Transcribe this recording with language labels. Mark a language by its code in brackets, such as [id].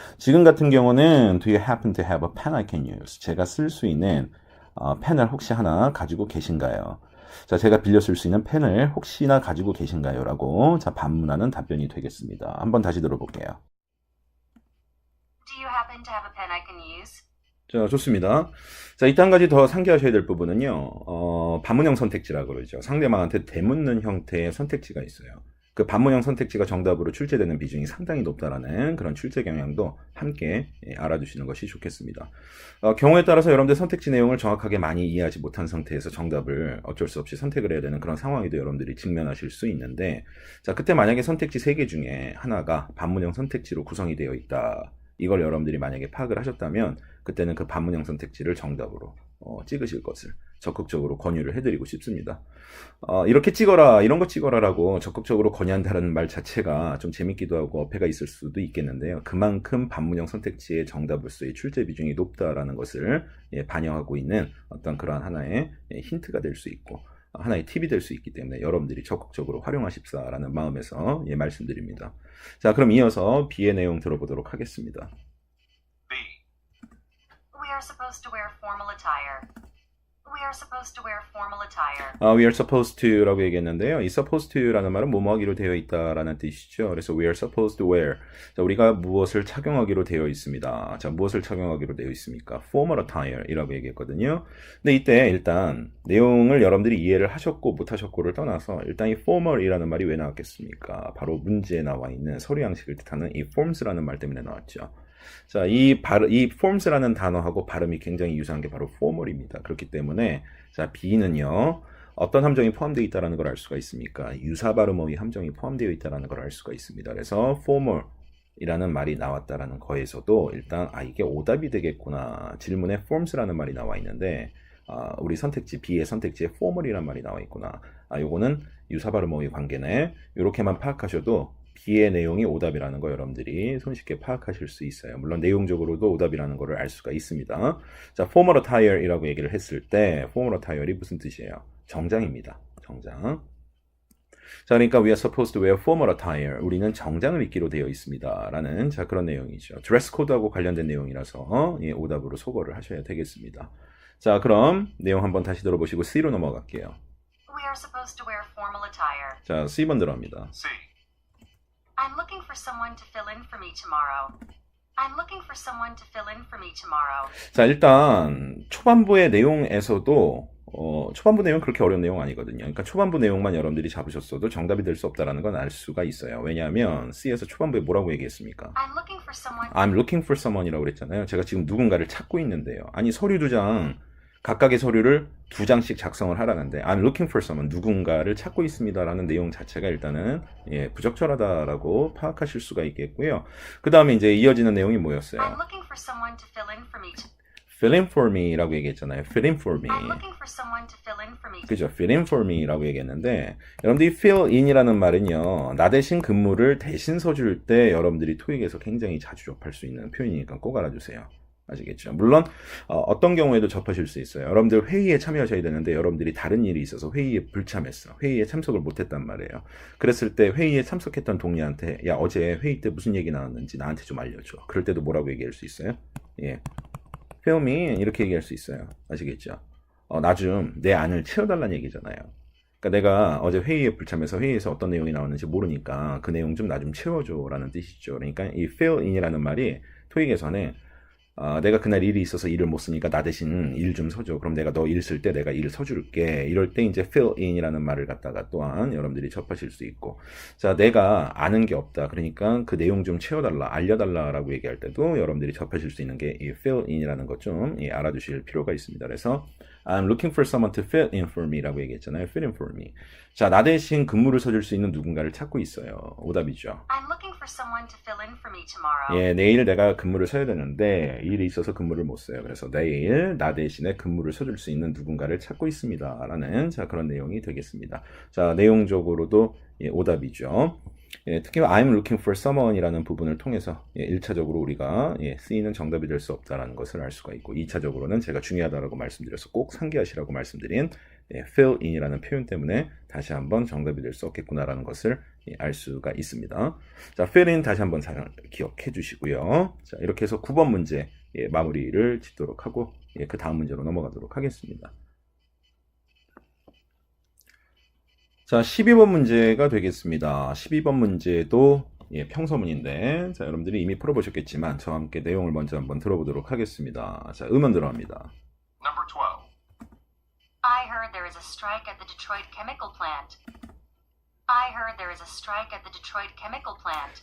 [ko] 지금 같은 경우는 [en] do you happen to have a pen I can use? [ko] 제가 쓸 수 있는 펜을 혹시 하나 가지고 계신가요? 자, 제가 빌려 쓸 수 있는 펜을 혹시나 가지고 계신가요? 라고 자, 반문하는 답변이 되겠습니다. 한번 다시 들어볼게요. [en] Do you happen to have a pen I can use? [ko] 자, 좋습니다. 자, 이때 한 가지 더 상기하셔야 될 부분은요, 반문형 선택지라고 그러죠. 상대방한테 되묻는 형태의 선택지가 있어요. 그 반문형 선택지가 정답으로 출제되는 비중이 상당히 높다라는 그런 출제 경향도 함께 알아두시는 것이 좋겠습니다. 경우에 따라서 여러분들 선택지 내용을 정확하게 많이 이해하지 못한 상태에서 정답을 어쩔 수 없이 선택을 해야 되는 그런 상황에도 여러분들이 직면하실 수 있는데, 자, 그때 만약에 선택지 3개 중에 하나가 반문형 선택지로 구성이 되어 있다. 이걸 여러분들이 만약에 파악을 하셨다면 그때는 그 반문형 선택지를 정답으로 찍으실 것을 적극적으로 권유를 해드리고 싶습니다. 이렇게 찍어라, 이런 거 찍어라라고 적극적으로 권유한다는 말 자체가 좀 재밌기도 하고 어폐가 있을 수도 있겠는데요. 그만큼 반문형 선택지의 정답으로서의 출제 비중이 높다라는 것을 반영하고 있는 어떤 그러한 하나의 힌트가 될 수 있고 하나의 팁이 될 수 있기 때문에 여러분들이 적극적으로 활용하십사라는 마음에서 말씀드립니다. 자, 그럼 이어서 B의 내용 들어보도록 하겠습니다. B. [en] We are supposed to wear formal attire. We are supposed to wear formal attire. We are supposed to [ko] 라고 얘기했는데요. 이 [en] supposed to [ko] 라는 말은 뭐뭐하기로 되어 있다라는 뜻이죠. 그래서 [en] we are supposed to wear. [ko] 자, 우리가 무엇을 착용하기로 되어 있습니다. 자, 무엇을 착용하기로 되어 있습니까? [en] formal attire [ko] 이라고 얘기했거든요. 근데 이때 일단 내용을 여러분들이 이해를 하셨고 못하셨고를 떠나서 일단 이 formal이라는 말이 왜 나왔겠습니까? 바로 문제에 나와 있는 서류 양식을 뜻하는 이 forms라는 말 때문에 나왔죠. 자, 이 forms라는 단어하고 발음이 굉장히 유사한 게 바로 formal입니다. 그렇기 때문에 자, B는요. 어떤 함정이 포함되어 있다는 걸 알 수가 있습니까? 유사 발음어의 함정이 포함되어 있다는 걸 알 수가 있습니다. 그래서 formal이라는 말이 나왔다라는 거에서도 일단 이게 오답이 되겠구나. 질문에 forms라는 말이 나와 있는데 우리 선택지 B의 선택지에 formal이라는 말이 나와 있구나. 요거는 유사 발음어의 관계네. 이렇게만 파악하셔도 B의 내용이 오답이라는 거 여러분들이 손쉽게 파악하실 수 있어요. 물론 내용적으로도 오답이라는 거를 알 수가 있습니다. 자, [en] formal attire [ko] 이라고 얘기를 했을 때 formal attire이 무슨 뜻이에요? 정장입니다. 정장. 자, 그러니까 [en] we are supposed to wear formal attire. [ko] 우리는 정장을 입기로 되어 있습니다. 라는 자, 그런 내용이죠. 드레스 코드하고 관련된 내용이라서 오답으로 소거를 하셔야 되겠습니다. 자, 그럼 내용 한번 다시 들어보시고 C로 넘어갈게요. [en] We are are supposed to wear formal attire. [ko] 자, C번 들어갑니다. C. [en] I'm looking for someone to fill in for me tomorrow. I'm looking for someone to fill in for me tomorrow. [ko] 자, 일단 초반부의 내용에서도 초반부 내용 그렇게 어려운 내용 아니거든요. 그러니까 초반부 내용만 여러분들이 잡으셨어도 정답이 될 수 없다라는 건 알 수가 있어요. 왜냐하면 C에서 초반부에 뭐라고 얘기했습니까? [en] I'm looking for someone. I'm looking for someone [ko] 이라고 그랬잖아요. 제가 지금 누군가를 찾고 있는데요. 아니, 서류 2장, 각각의 서류를 2장씩 작성을 하라는데 [en] I'm looking for someone, [ko] 누군가를 찾고 있습니다라는 내용 자체가 일단은 부적절하다라고 파악하실 수가 있겠고요. 그 다음에 이제 이어지는 내용이 뭐였어요? [en] I'm looking for someone to fill in for me. Fill in for me [ko] 라고 얘기했잖아요. [en] Fill in for me. I'm looking for someone to fill in for me. [ko] 그죠? [en] Fill in for me [ko] 라고 얘기했는데, 여러분들이 fill in이라는 말은요, 나 대신 근무를 대신 서줄 때 여러분들이 토익에서 굉장히 자주 접할 수 있는 표현이니까 꼭 알아주세요. 아시겠죠? 물론 어떤 경우에도 접하실 수 있어요. 여러분들 회의에 참여하셔야 되는데 여러분들이 다른 일이 있어서 회의에 불참했어. 회의에 참석을 못했단 말이에요. 그랬을 때 회의에 참석했던 동료한테 야, 어제 회의 때 무슨 얘기 나왔는지 나한테 좀 알려줘. 그럴 때도 뭐라고 얘기할 수 있어요? 예, [en] fill me [ko] 이렇게 얘기할 수 있어요. 아시겠죠? 나 좀 내 안을 채워달라는 얘기잖아요. 그러니까 내가 어제 회의에 불참해서 회의에서 어떤 내용이 나왔는지 모르니까 그 내용 좀 나 좀 채워줘라는 뜻이죠. 그러니까 이 fill in이라는 말이 토익에서는 내가 그날 일이 있어서 일을 못 쓰니까 나 대신 일 좀 서줘. 그럼 내가 너 일 쓸 때 내가 일 서줄게. 이럴 때 이제 fill in이라는 말을 갖다가 또한 여러분들이 접하실 수 있고, 자, 내가 아는 게 없다. 그러니까 그 내용 좀 채워달라, 알려달라라고 얘기할 때도 여러분들이 접하실 수 있는 게 이 fill in이라는 것 좀 알아두실 필요가 있습니다. 그래서 [en] I'm looking for someone to fill in for me [ko] 라고 얘기했잖아요. [en] fill in for me. [ko] 자, 나 대신 근무를 서줄 수 있는 누군가를 찾고 있어요. 오답이죠. [en] I'm looking for someone to fill in for me tomorrow. [ko] 예, 내일 내가 근무를 서야 되는데 일이 있어서 근무를 못 써요. 그래서 내일 나 대신에 근무를 서줄 수 있는 누군가를 찾고 있습니다. 라는 자, 그런 내용이 되겠습니다. 자, 내용적으로도 오답이죠. 예, 특히 [en] I'm looking for someone [ko] 이라는 부분을 통해서 1차적으로 우리가 C는 정답이 될 수 없다는 것을 알 수가 있고, 2차적으로는 제가 중요하다고 말씀드려서 꼭 상기하시라고 말씀드린 fill in이라는 표현 때문에 다시 한번 정답이 될 수 없겠구나라는 것을 알 수가 있습니다. 자, fill in 다시 한번 잘 기억해 주시고요. 자, 이렇게 해서 9번 문제 마무리를 짓도록 하고 그 다음 문제로 넘어가도록 하겠습니다. 자, 12번 문제가 되겠습니다. 12번 문제도 평서문인데, 자, 여러분들이 이미 풀어보셨겠지만 저와 함께 내용을 먼저 한번 들어보도록 하겠습니다. 자, 음원 들어갑니다. [en] Number 12. I heard there is a strike at the Detroit chemical plant. I heard there is a strike at the Detroit chemical plant.